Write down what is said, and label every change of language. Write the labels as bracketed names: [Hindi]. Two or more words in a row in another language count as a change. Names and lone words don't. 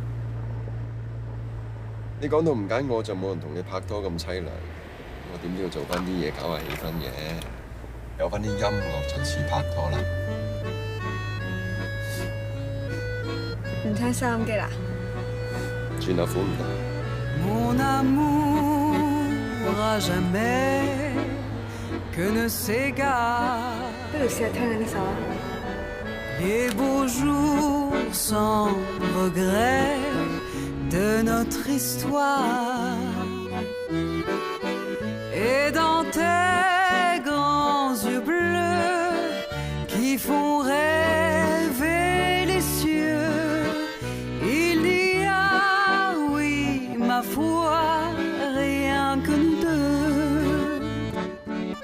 [Cantonese] 你講到唔揀我就冇人同你拍拖咁凄涼，我點都要做翻啲嘢搞下氣氛嘅，有翻啲音樂就似拍拖啦。唔聽收音機啦？轉下款唔得。 [French] Mon amour à jamais que ne s'égare [Cantonese] 不如試下聽下呢首啊。 [French] Les beaux jours sans regret de notre histoire et dans tes grands yeux bleus qui font rêver les cieux, il y a, oui, ma foi, rien que nous deux.